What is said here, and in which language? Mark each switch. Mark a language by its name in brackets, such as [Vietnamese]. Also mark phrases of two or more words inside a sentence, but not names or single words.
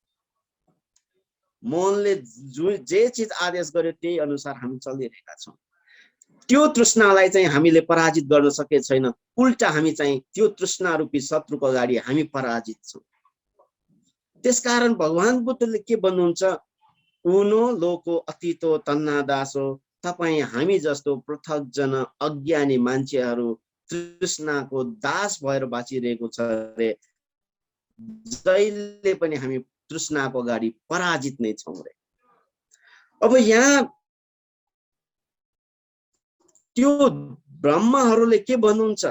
[Nepali] मनले जे चीज आदेश गर्यो त्यही अनुसार हामी चलिरहेका छौं। त्यो तृष्णालाई चाहिँ हामीले पराजित गर्न सके छैन, उल्टा हामी चाहिँ त्यो तृष्णा रूपी शत्रुको अगाडि हामी पराजित छौं। त्यसकारण भगवान बुद्धले के भन्नुहुन्छ? [Pali] उनो लोको अतीतो तन्ना दासो। [Nepali] तपाई हामी जस्तो पृथक जन अज्ञानी मान्छेहरू तृष्णाको दास भएर बाँचिरहेको छ रे। जहिले पनि हामी तृष्णाको अगाडि पराजित नै छौं रे। अब यहाँ त्यो ब्रह्महरूले के भन्नुहुन्छ?